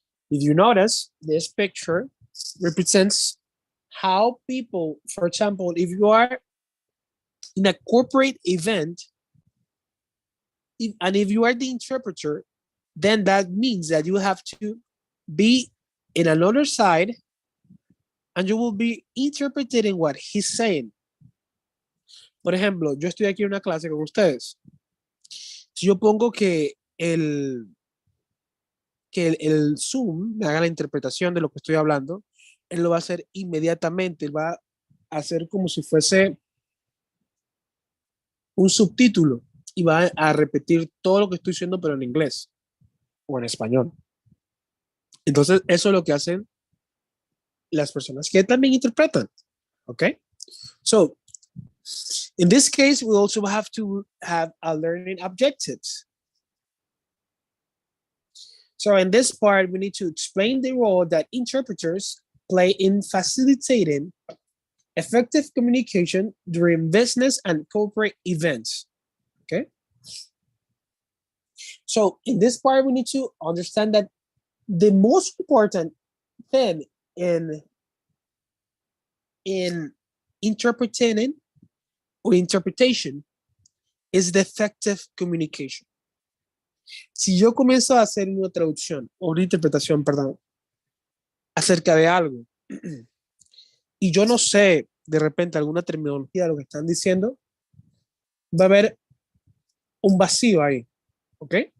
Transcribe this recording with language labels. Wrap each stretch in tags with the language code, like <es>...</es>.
<en>If you notice, this picture represents how people, for example, if you are in a corporate event, and if you are the interpreter, then that means that you have to be in another side, and you will be interpreting what he's saying.</en> <es>Por ejemplo, yo estoy aquí en una clase con ustedes. Si yo pongo que el Zoom me haga la interpretación de lo que estoy hablando, él lo va a hacer inmediatamente. Él va a hacer como si fuese un subtítulo y va a repetir todo lo que estoy diciendo, pero en inglés o en español. Entonces, eso es lo que hacen las personas que también interpretan.</es> <en>Okay? So, in this case, we also have to have a learning objectives. So in this part, we need to explain the role that interpreters play in facilitating effective communication during business and corporate events. Okay? So in this part, we need to understand that the most important thing in interpreting or interpretation is the effective communication.</en> <es>Si yo comienzo a hacer una traducción o una interpretación, perdón, acerca de algo y yo no sé de repente alguna terminología de lo que están diciendo, va a haber un vacío ahí, ¿ok?</es>